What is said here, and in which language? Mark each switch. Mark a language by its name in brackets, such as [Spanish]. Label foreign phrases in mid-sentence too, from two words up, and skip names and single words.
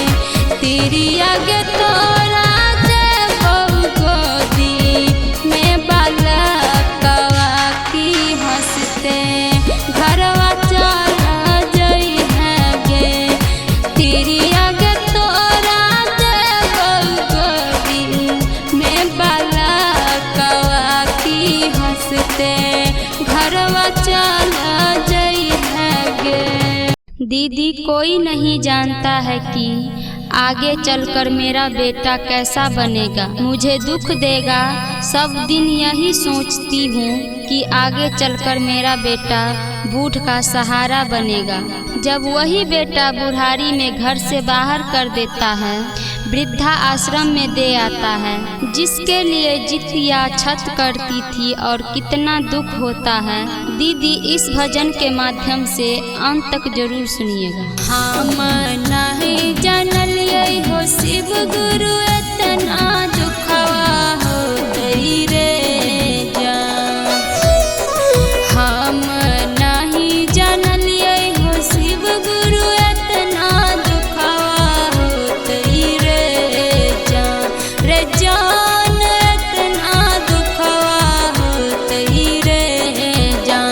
[Angika] तेरी आगे तोरा देव गोदी में बाला कवा की हंसते घरवा चला जई है गे। तेरी आगे तोरा देव गोदी में बाला कवा की हंसते घरवा चला जई है गे। [Hindi] दीदी कोई नहीं जानता है कि आगे चलकर मेरा बेटा कैसा बनेगा, मुझे दुख देगा। सब दिन यही सोचती हूँ कि आगे चलकर मेरा बेटा बूढ़ का सहारा बनेगा। जब वही बेटा बुढ़ारी में घर से बाहर कर देता है, वृद्धा आश्रम में दे आता है, जिसके लिए जितिया छत करती थी और कितना दुख होता है। दीदी इस भजन के माध्यम से अंत तक जरूर सुनिएगा। [Angika] हम नहीं जानलिए हो शिव गुरु इतना दुखवा होतई रे जान। हम नहीं जानलिए हो शिव गुरु इतना दुखवा होतई रे जान। रे जान इतना दुखवा होतई रे